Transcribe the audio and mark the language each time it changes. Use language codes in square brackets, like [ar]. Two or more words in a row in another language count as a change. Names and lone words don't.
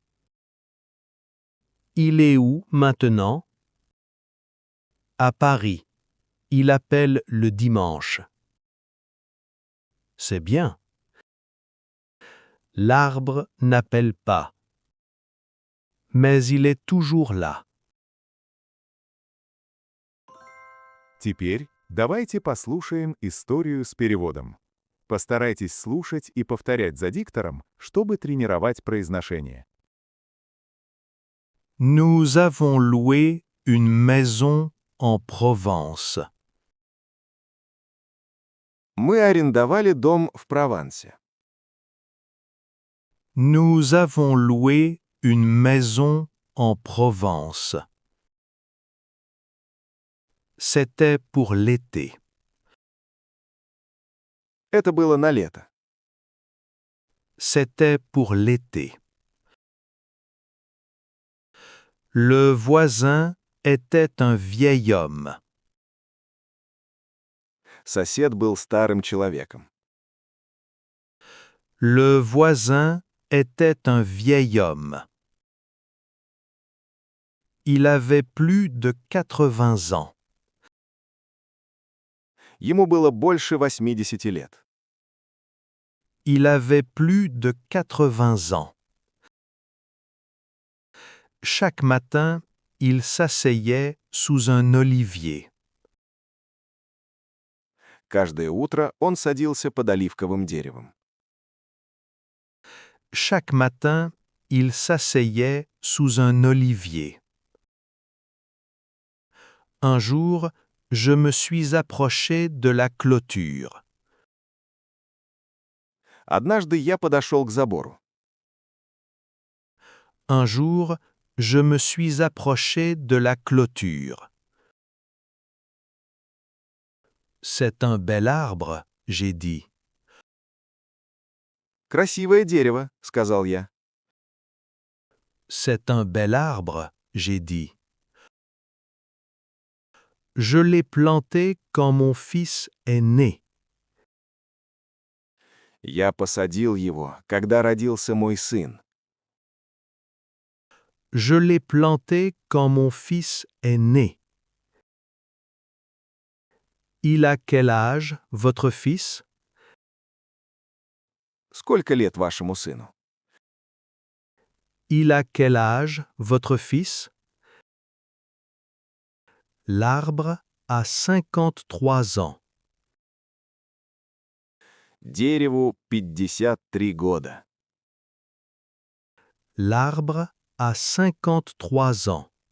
[fr] Il est où maintenant? À Paris. Il appelle le dimanche. C'est bien. L'arbre n'appelle pas. Mais il est toujours là. [ru] Теперь давайте послушаем историю с переводом. Постарайтесь слушать и повторять за диктором, чтобы тренировать произношение. [fr] Nous avons loué une maison en Provence. [ru] Мы арендовали дом в Провансе. [fr] Nous avons loué une maison en Provence. C'était pour l'été. [ru] Это было на лето. [fr] C'était pour l'été. Le voisin était un vieil homme. [ru] Сосед был старым человеком. [fr] Le voisin était un vieil homme. Il avait plus de 80 ans. [ru] Ему было больше 80 лет. [fr] Il avait plus de 80 ans. Chaque matin, il s'asseyait sous un olivier. [ru] Каждое утро он садился под оливковым деревом. [fr] Chaque matin, il s'asseyait sous un olivier. Un jour, je me suis approché de la clôture. [ru] Однажды я подошел к забору. [fr] Un jour, je me suis approché de la clôture. C'est un bel arbre, j'ai dit. [ru] «Красивое дерево», — сказал я. [fr] C'est un bel arbre, j'ai dit. Je l'ai planté quand mon fils est né. [ru] Я посадил его, когда родился мой сын. [fr] Je l'ai planté quand mon fils est né. Il a quel âge, votre fils? [ru] Сколько лет вашему сыну? [fr] Il a quel âge, votre fils? L'arbre a 53 ans. [ru] Дереву 53 года. [fr] L'arbre a 53 ans.